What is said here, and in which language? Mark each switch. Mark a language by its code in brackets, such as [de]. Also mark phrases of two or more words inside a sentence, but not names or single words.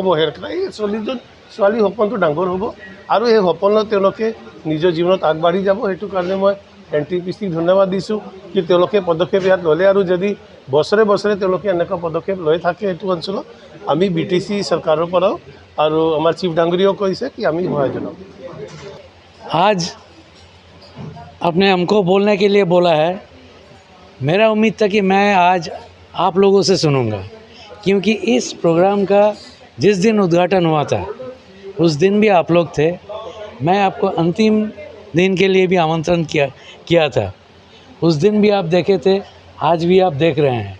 [as] এই ছোৱালীৰ সপোনটো ডাঙৰ হ'ব আৰু এই সপোনত তেওঁলোকে নিজৰ জীৱনত আগবাঢ়ি যাব। সেইটো কাৰণে মই এনটিপিচিক ধন্যবাদ দিছোঁ কি তেওঁলোকে পদক্ষেপ ইয়াত ল'লে, আৰু যদি বছৰে বছৰে তেওঁলোকে এনেকুৱা পদক্ষেপ লৈ থাকে এইটো অঞ্চলত, আমি বিটিচি চৰকাৰৰ পৰাও আৰু আমাৰ চিফ ডাঙৰীয়াও কৈছে কি আমি সহায় জনাম। [hi] आज आपने हमको बोलने के लिए बोला है। मेरा उम्मीद था कि मैं आज आप लोगों से सुनूंगा, क्योंकि इस प्रोग्राम का जिस दिन उद्घाटन हुआ था उस दिन भी आप लोग थे। मैं आपको अंतिम दिन के लिए भी आमंत्रण किया था, उस दिन भी आप देखे थे, आज भी आप देख रहे हैं।